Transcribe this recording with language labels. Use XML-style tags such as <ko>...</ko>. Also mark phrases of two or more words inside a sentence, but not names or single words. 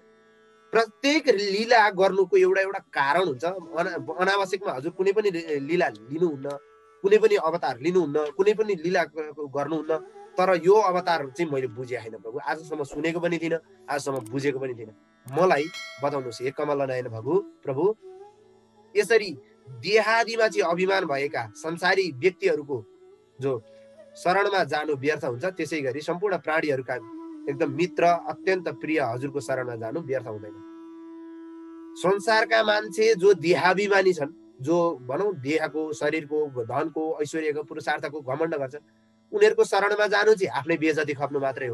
<ne>प्रत्येक लीला गर्नुको एउटा एउटा कारण हुन्छ। अनावश्यकमा हजुर कुनै पनि लीला लिनुहुन्न, कुनै पनि अवतार लिनुहुन्न, कुनै पनि लीला गर्नुहुन्न। तर यो अवतार चाहिँ मैले बुझेँ होइन प्रभु, आजसम्म सुनेको पनि थिइनँ, आजसम्म बुझेको पनि थिइनँ। मलाई बताउनुहोस् हे कमल नयन प्रभु, यसरी देहादिमा चाहिँ अभिमान भएका संसारी व्यक्तिहरूको जो शरणमा जानु व्यर्थ हुन्छ, त्यसै गरी सम्पूर्ण प्राणीहरूका एकदम मित्र अत्यन्त प्रिय हजुरको शरणमा जानु व्यर्थ हुँदैन। संसारका मान्छे जो देहाभिमानी छन्, जो भनौँ देहको, शरीरको, धनको, ऐश्वर्यको, पुरुषार्थको घमण्ड गर्छन्, उनीहरूको शरणमा जानु चाहिँ आफ्नै बेइज्जती खप्नु मात्रै हो।</ne>